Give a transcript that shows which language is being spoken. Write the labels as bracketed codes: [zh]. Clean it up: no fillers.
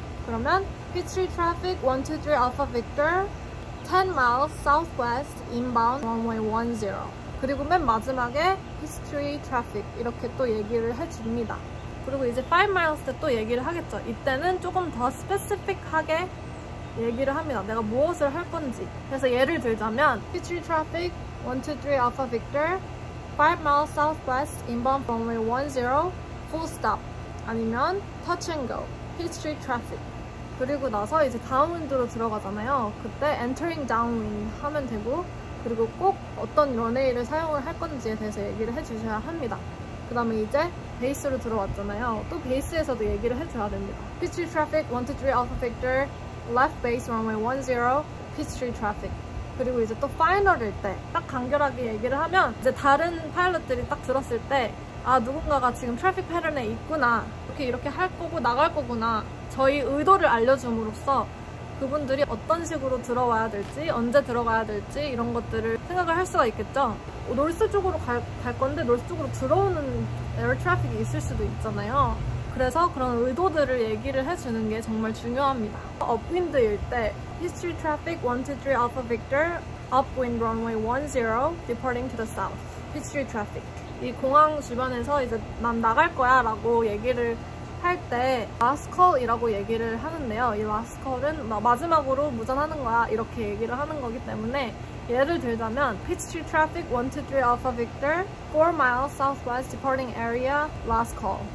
[ko] 그러면 [en] Peachtree traffic 1, 2, 3 Alpha Victor 10 miles southwest inbound runway 10. [ko] 그리고 맨 마지막에 Peachtree traffic 이렇게 또 얘기를 해줍니다. 그리고 이제 5 miles 때 또 얘기를 하겠죠. 이때는 조금 더 스페시픽하게 얘기를 합니다. 내가 무엇을 할 건지. 그래서 예를 들자면 [en] Peachtree traffic 1, 2, 3 Alpha Victor 5 miles southwest inbound runway 10 full stop. [ko] 아니면 [en] touch and go Peachtree traffic [ko] 그리고 나서 이제 다운윈드로 들어가잖아요. 그때 [en] entering downwind [ko] 하면 되고, 그리고 꼭 어떤 런웨이를 사용을 할 건지에 대해서 얘기를 해주셔야 합니다. 그 다음에 이제 베이스로 들어왔잖아요. 또 베이스에서도 얘기를 해줘야 됩니다. [en] Peachtree traffic 123 Alpha Victor left base runway 10 Peachtree traffic. [ko] 그리고 이제 또 파이널일 때 딱 간결하게 얘기를 하면 이제 다른 파일럿들이 딱 들었을 때 아, 누군가가 지금 트래픽 패턴에 있구나, 이렇게 할 거고 나갈 거구나, 저희 의도를 알려줌으로써 그분들이 어떤 식으로 들어와야 될지, 언제 들어가야 될지 이런 것들을 생각을 할 수가 있겠죠. 노스 쪽으로 갈 건데 노스 쪽으로 들어오는 에어 트래픽이 있을 수도 있잖아요. 그래서 그런 의도들을 얘기를 해주는 게 정말 중요합니다. 업윈드일 때 [en] Peachtree traffic 123 Alpha Victor upwind runway 10 departing to the south. Peachtree traffic. [ko] 이 공항 주변에서 이제 난 나갈 거야 라고 얘기를 할 때 [en] last call [ko] 이라고 얘기를 하는데요. 이 last call은 마지막으로 무전하는 거야 이렇게 얘기를 하는 거기 때문에, 예를 들자면 [en] Peachtree traffic 123 Alpha Victor 4 miles southwest departing area last call.